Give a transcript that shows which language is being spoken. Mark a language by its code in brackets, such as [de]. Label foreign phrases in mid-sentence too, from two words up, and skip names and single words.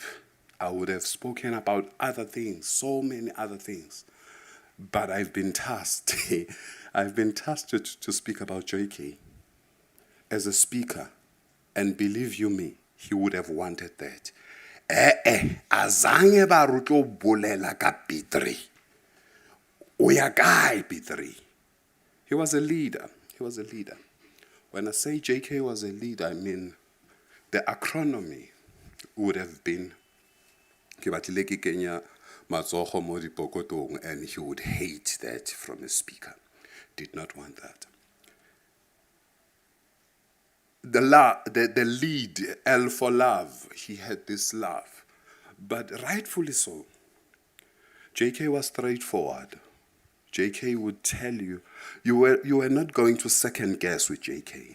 [en] I would have spoken about other things, so many other things. But I've been tasked, to speak about JK as a speaker. And believe you me, he would have wanted that. [tn] Azange ba re tlo bolela ka P3. O ya kae [en] P3? He was a leader. He was a leader. When I say JK was a leader, I mean the acronym would have been [tn] ke batlile ke kenya matsogo mo dipokotong, [en] and he would hate that from a speaker. Did not want that. The lead, L for love, he had this love. But rightfully so. JK was straightforward. JK would tell you, you were not going to second guess with JK.